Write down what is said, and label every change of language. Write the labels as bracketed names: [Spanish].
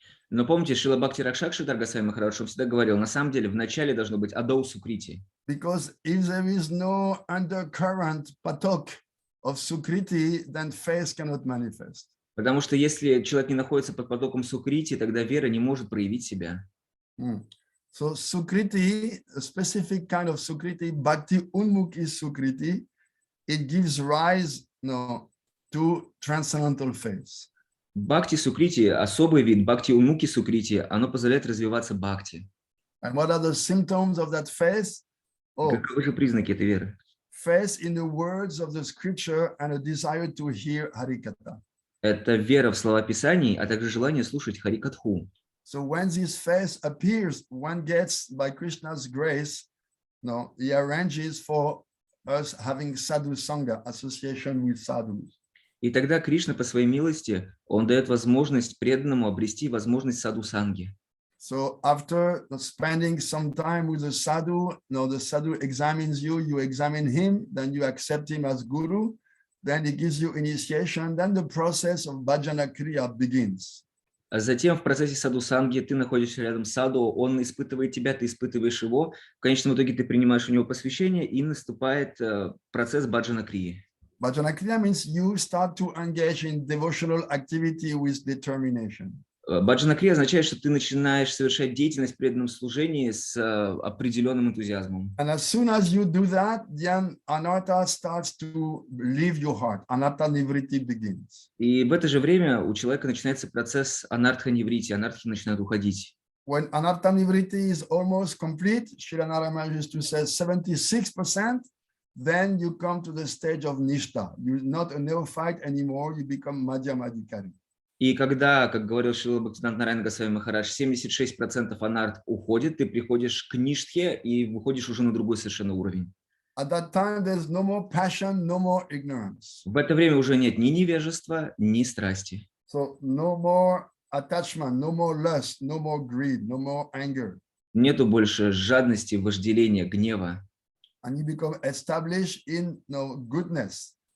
[Russian] Но помните, Шрила Бхакти-Ракшак-Шри Махараджа всегда говорил, на самом деле вначале должно быть Адау Сукрити. [English] Because if there is no undercurrent patok of Sukriti, then faith cannot manifest. [Russian] Потому что если человек не находится под потоком Сукрити, тогда вера не может проявить себя. [English] So Sukriti, a specific kind of Sukriti, Bhakti Unmukhi Sukriti, it gives rise to transcendental faith. [Russian] Бхакти Сукрити, особый вид, Бхакти Унмуки Сукрити, оно позволяет развиваться бхакти. [English] And what are the symptoms of that faith? [Russian] Каковы же признаки этой веры? [English] Faith in the words of the scripture and a desire to hear Harikatha. [Russian] Это вера в слова Писаний, а также желание слушать Харикатху. [English] So when this faith appears, one gets, by Krishna's grace, he arranges for us having sadhu sangha, association with sadhus. [Russian] И тогда Кришна по своей милости, он дает возможность преданному обрести возможность саду-санги. [English] So after spending some time with the sadhu examines you, you examine him, then you accept him as guru, then he gives you initiation, then the process of bhajana kriya begins. [Russian] А затем в процессе саду-санги ты находишься рядом с саду, он испытывает тебя, ты испытываешь его, в конечном итоге ты принимаешь у него посвящение, и наступает процесс баджана-крии. [English] Bhajana kriya means you start to engage in devotional activity with determination. [Russian] Баджана-крия означает, что ты начинаешь совершать деятельность в преданном служении с определенным энтузиазмом. [English] And as soon as you do that, then anartha starts to leave your heart. Anartha nivriti begins. [Russian] И в это же время у человека начинается процесс анартха-ниврити, анартхи начинают уходить. [English] When anartha nivriti is almost complete, Srila Narayana used to say 76%, then you come to the stage of nishta. You're not a neophyte anymore, you become madhyamadhikari. [Russian] И когда, как говорил Шрила Бхактиведантай Махарадж, 76% анарт уходит, ты приходишь к ништхе и выходишь уже на другой совершенно уровень. [English] At that time, there's no more passion, no more ignorance. [Russian] В это время уже нет ни невежества, ни страсти. [English] So no more attachment, no more lust, no more greed, no more anger. [Russian] Нету больше жадности, вожделения, гнева. [English] And you become established in goodness.